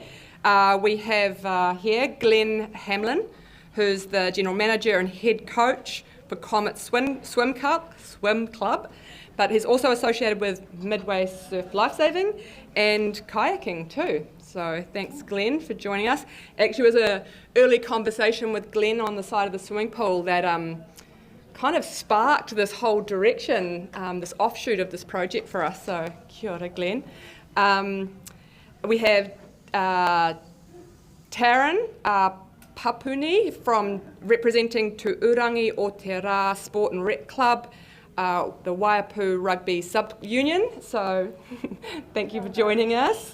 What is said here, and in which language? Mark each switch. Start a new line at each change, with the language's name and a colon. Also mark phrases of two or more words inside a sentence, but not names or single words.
English: We have here Glenn Hamblyn, who's the General Manager and Head Coach for Comet Swim Club, but he's also associated with Midway Surf Lifesaving and Kayaking too. So thanks, Glenn, for joining us. Actually, it was an early conversation with Glenn on the side of the swimming pool that kind of sparked this whole direction, this offshoot of this project for us. So
Māori: kia ora,
English: Glenn. We have Taryne Papuni from representing Te Urunga o Te Rā Sport and Rec Club, the Waiapu Rugby Sub-Union. So thank you for joining us.